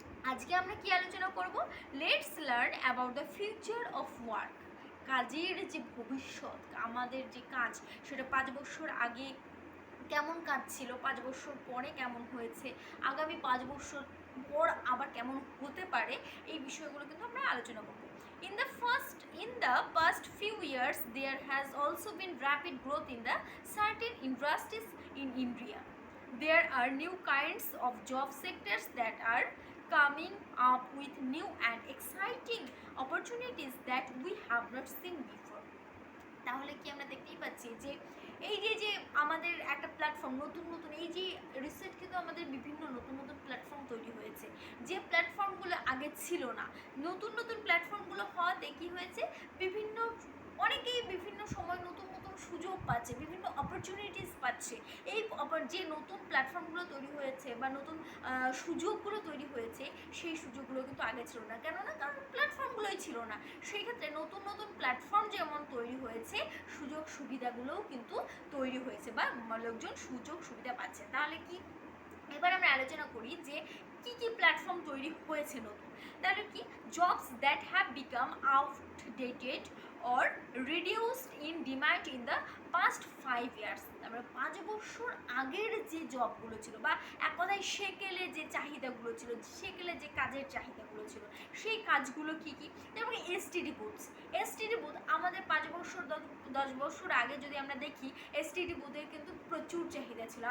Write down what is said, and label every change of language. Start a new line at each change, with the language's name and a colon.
Bangla: আজকে আমরা কি আলোচনা করব?
English: Let's learn about the future of work.
Bangla: কাজের যে ভবিষ্যৎ, আমাদের যে কাজ সেটা 5 বছর আগে কেমন কাজ ছিল, 5 বছর পরে কেমন হয়েছে, আগামী 5 বছর পর আবার কেমন হতে পারে, এই বিষয়গুলো কিন্তু আমরা আলোচনা করব।
English: In the past few years there has also been rapid growth in the certain industries in India. There are new kinds of job sectors that are coming up with new and exciting opportunities that we have not seen before.
Bangla: তাহলে কি আমরা দেখতেই পাচ্ছি যে এই যে আমাদের একটা প্ল্যাটফর্ম, নতুন এই যে রিসেন্ট কিন্তু আমাদের বিভিন্ন নতুন প্ল্যাটফর্ম তৈরি হয়েছে, যে প্ল্যাটফর্মগুলো আগে ছিল না। নতুন প্ল্যাটফর্মগুলো হওয়াতে কি হয়েছে, অনেকেই বিভিন্ন সময় নতুন সুযোগ পাচ্ছে, বিভিন্ন অপরচুনিটিস পাচ্ছে। এই যে নতুন প্ল্যাটফর্মগুলো তৈরি হয়েছে বা নতুন সুযোগগুলো তৈরি হয়েছে, সেই সুযোগগুলো কিন্তু আগে ছিল না। কারণ প্ল্যাটফর্মগুলোই ছিল না। সেই ক্ষেত্রে নতুন প্ল্যাটফর্ম যেমন তৈরি হয়েছে, সুযোগ সুবিধাগুলোও কিন্তু তৈরি হয়েছে বা লোকজন সুযোগ সুবিধা পাচ্ছে। তাহলে কি এবার আমরা আলোচনা করি যে কি প্ল্যাটফর্ম তৈরি হয়েছে নতুন।
English: তাহলে কি, jobs that have become outdated or reduced in demand in the past 5 years।
Bangla: তারপরে 5 বছর আগের যে জবগুলো ছিল বা এক কথায় সেকেলে যে চাহিদাগুলো ছিল, সেকেলে যে কাজের চাহিদাগুলো ছিল, সেই কাজগুলো কি যেমন এসটিডি বুথ আমাদের 5 বছর 10 বছর আগে যদি আমরা দেখি, এসটিডি বুথের কিন্তু প্রচুর চাহিদা ছিল।